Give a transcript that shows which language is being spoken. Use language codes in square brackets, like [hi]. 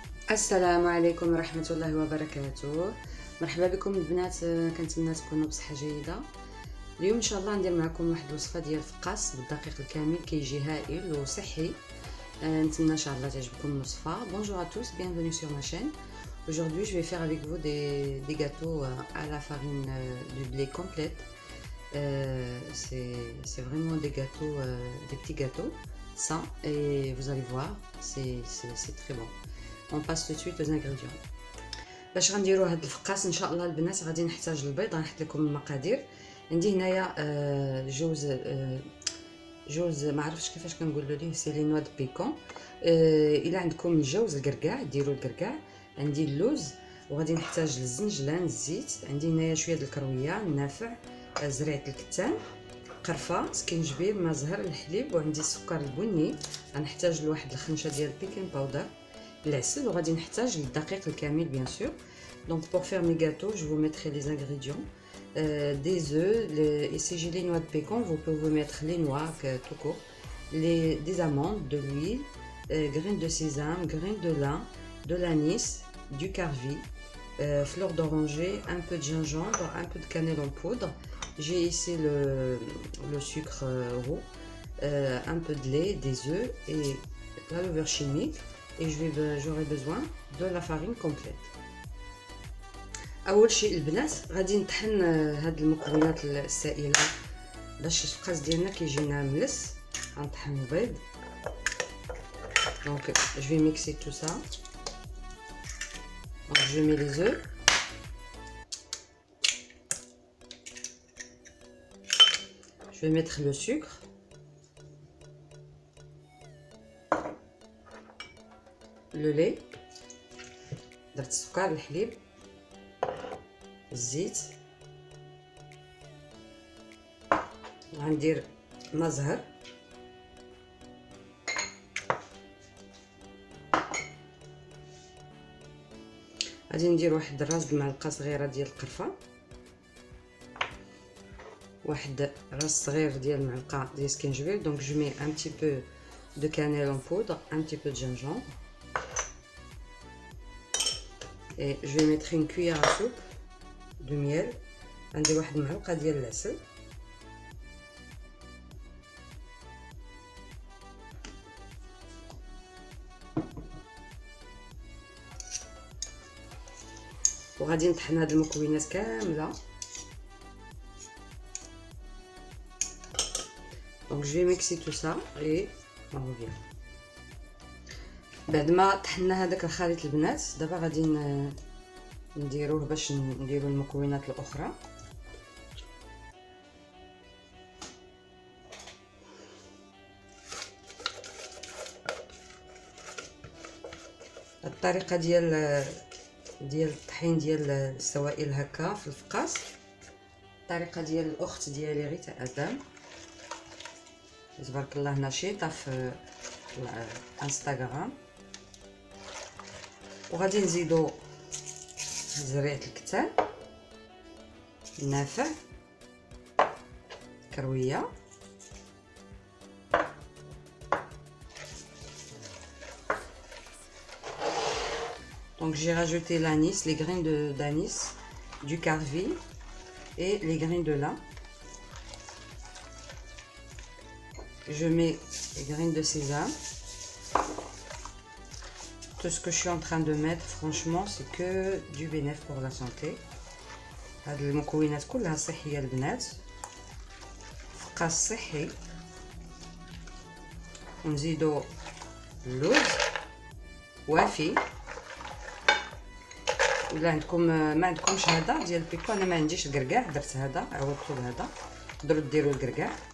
[ar] السلام عليكم ورحمة الله وبركاته. مرحبا بكم البنات، كنتمنى تكونوا بصحة جيدة. اليوم ان شاء الله ندير معكم واحد الوصفة ديال الفقاس بالدقيق الكامل، كيجي هائل وصحي. نتمنى ان شاء الله تعجبكم الوصفة. [fr] Bonjour à tous, bienvenue sur ma chaîne. Aujourd'hui je vais faire avec vous des gâteaux à la farine du blé complète. C'est vraiment des gâteaux, des petits gâteaux sains, et vous allez voir, c'est très bon. On passe tout de suite aux ingrédients. [ar] باش غنديروا هاد الفقاس ان شاء الله البنات غادي نحتاج البيض. غنحط لكم المقادير. عندي هنايا جوز ما عرفتش كيفاش كنقولوا ليه، [fr] سي لي نوا دو بيكون. [ar] الا عندكم الجوز الكركاع ديروا الكركاع. عندي اللوز، وغادي نحتاج الزنجلان، الزيت. عندي هنايا شويه د الكرويه، النافع، زريعه الكتان، قرفه، سكينجبير، ما زهر، الحليب، وعندي السكر البني. غنحتاج لواحد الخنشه ديال البيكين باودر، العسل، وغادي نحتاج الدقيق الكامل [fr] bien sûr. Donc pour faire mes gâteaux, je vous mettrai les ingrédients. Des œufs, ici j'ai les noix de pécan, vous pouvez mettre les noix tout court, des amandes, de l'huile, graines de sésame, graines de lin, de l'anis, du carvi, fleur d'oranger, un peu de gingembre, un peu de cannelle en poudre. J'ai ici le sucre roux, un peu de lait, des œufs et la levure chimique. Et j'aurai besoin de la farine complète. [ar] اول شيء البنات غادي نطحن هاد المكونات السائله باش الفقاس ديالنا كيجينا ملس. غنطحن البيض. [fr] Donc je vais mixer tout ça. Donc je mets les œufs. Je vais mettre le sucre. [ar] لو لي، درت السكر، الحليب، الزيت. غندير ما زهر، غادي ندير واحد راس المعلقه صغيره ديال القرفه، واحد راس صغير ديال المعلقه ديال سكينجبير. [fr] دونك جو مي ان بتي بو دو كانيل اون بودر، un petit peu de gingembre. Et je vais mettre une cuillère à soupe de miel. [ar] عندي واحد المعلقه ديال العسل. وغادي نطحن هاد المكونات كامله. [fr] Donc je vais mixer tout ça et on revient. [ar] بعد ما طحنا هذاك الخليط البنات، دابا غادي نديروه باش نديرو المكونات الاخرى. الطريقه ديال الطحين ديال السوائل هكا في الفقاس، الطريقه ديال الاخت ديالي غيتا ادم تبارك الله نشيطه في الانستغرام. وغادي نزيدو زريعه الكتان، النافع، كرويه، [fr] donc j'ai rajouté l'anis, les graines d'anis, du carvi et les graines de lin. Je mets les graines de sésame. Tout ce que je suis en train de mettre, franchement, c'est que du bénéfice pour la santé. [ar] هاد المكونات كلها صحية البنات، فقاس صحي. ونزيدو اللوز وافي. ولا عندكم ما عندكمش هذا ديال البيكو، انا ما عنديش الكركاع، درت هذا، عوضتو بهذا. تقدروا ديروا الكركاع.